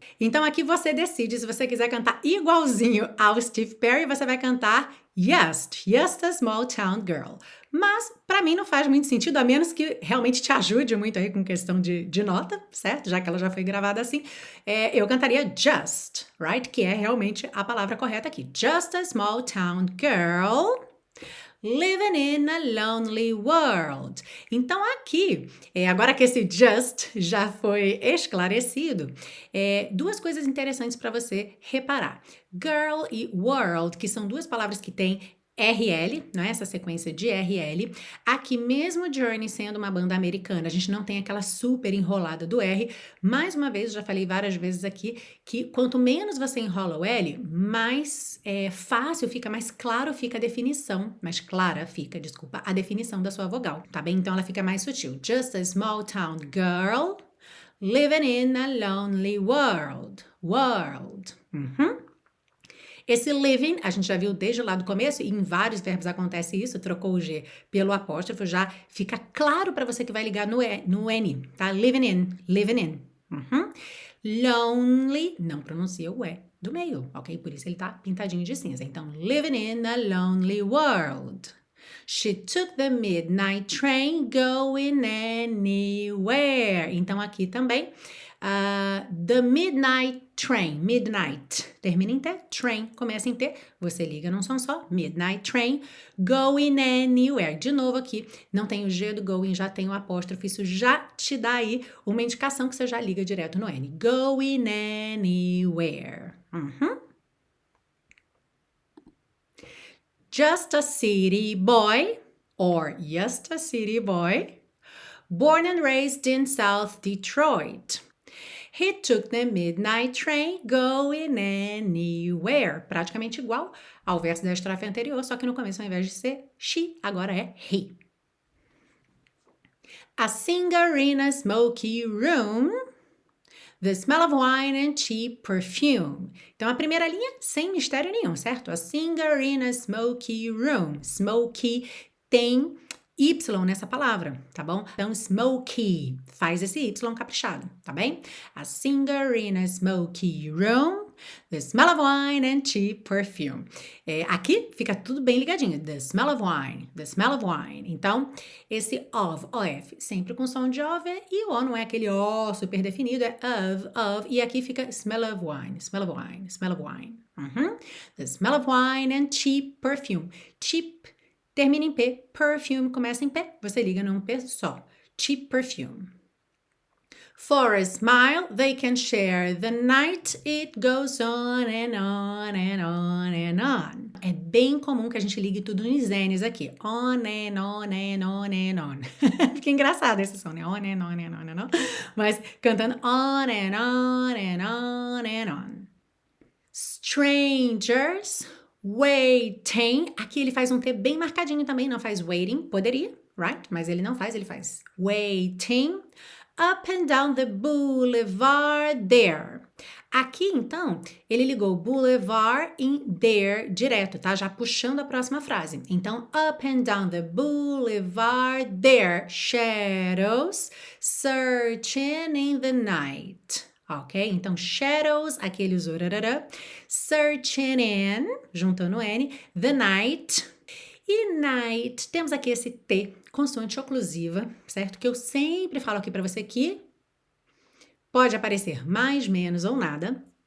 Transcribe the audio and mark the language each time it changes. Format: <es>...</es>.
<pt>Então aqui você decide, se você quiser cantar igualzinho ao Steve Perry, você vai cantar</pt> <en>just a small town girl.</en> <pt>Mas para mim não faz muito sentido, a menos que realmente te ajude muito aí com questão de nota, certo? Já que ela já foi gravada assim. Eu cantaria just, right? Que é realmente a palavra correta aqui.</pt> <en>Just a small town girl living in a lonely world.</en> <pt>Então aqui, agora que esse just já foi esclarecido, duas coisas interessantes para você reparar. Girl e world, que são duas palavras que têm RL, né? Essa sequência de RL. Aqui mesmo Journey sendo uma banda americana, a gente não tem aquela super enrolada do R. Mais uma vez, já falei várias vezes aqui, que quanto menos você enrola o L, mais fácil fica, mais claro fica a definição, mais clara fica, desculpa, a definição da sua vogal, tá bem? Então ela fica mais sutil.</pt> <en>Just a small town girl living in a lonely world. World.</en> <pt>Esse living, a gente já viu desde lá do começo, e em vários verbos acontece isso, trocou o G pelo apóstrofo, já fica claro para você que vai ligar no N, tá?</pt> <en>Living in.</en> <pt>Lonely, não pronuncia o E do meio, ok? Por isso ele tá pintadinho de cinza. Então,</pt> <en>living in a lonely world. She took the midnight train going anywhere.</en> <pt>Então, aqui também,</pt> <en>the midnight train, midnight.</en> <pt>Termina em T, train, começa em T, você liga num som só,</pt> <en>midnight train, going anywhere.</en> <pt>De novo aqui, não tem o G do going, já tem o apóstrofo, isso já te dá aí uma indicação que você já liga direto no N.</pt> <en>Going anywhere. Just a city boy, or just a city boy, born and raised in South Detroit. He took the midnight train going anywhere.</en> <pt>Praticamente igual ao verso da estrofe anterior, só que no começo, ao invés de ser she, agora é he.</pt> <en>A singer in a smoky room, the smell of wine and cheap perfume.</en> <pt>Então, a primeira linha, sem mistério nenhum, certo?</pt> <en>A singer in a smoky room.</en> <pt>Smoky tem Y nessa palavra, tá bom? Então, smoky, faz esse Y caprichado, tá bem?</pt> <en>A singer in a smoky room, the smell of wine and cheap perfume.</en> <pt>Aqui fica tudo bem ligadinho.</pt> <en>The smell of wine, the smell of wine.</en> <pt>Então, esse of, of, sempre com som de of, e o O não é aquele O super definido, é of, e aqui fica</pt> <en>smell of wine, smell of wine,</en> <pt>smell of wine.</pt> <en>The smell of wine and cheap perfume. Cheap termina em P, perfume começa em P, você liga num P só. Cheap perfume. For a smile, they can share the night. It goes on and on and on and on.</en> <pt>É bem comum que a gente ligue tudo nos N's aqui.</pt> <en>On and on and on and on.</en> <pt>Fica engraçado esse som, né?</pt> <en>On and on and on and on.</en> <pt>Mas cantando</pt> <en>on and on and on and on. Strangers waiting.</en> <pt>Aqui ele faz um T bem marcadinho também, não faz waiting. Poderia, right? Mas ele não faz, ele faz waiting.</pt> <en>Up and down the boulevard there.</en> <pt>Aqui, então, ele ligou boulevard em there direto, tá? Já puxando a próxima frase.</pt> <en>Então, up and down the boulevard there. Shadows searching in the night. Ok?</en> <pt>Então, shadows, aqui ele usou rarará.</pt> <en>Searching in,</en> <pt>juntando N,</pt> <en>the night.</en> <pt>E night, temos aqui esse T, consoante oclusiva, certo? Que eu sempre falo aqui para você que pode aparecer mais, menos ou nada.</pt>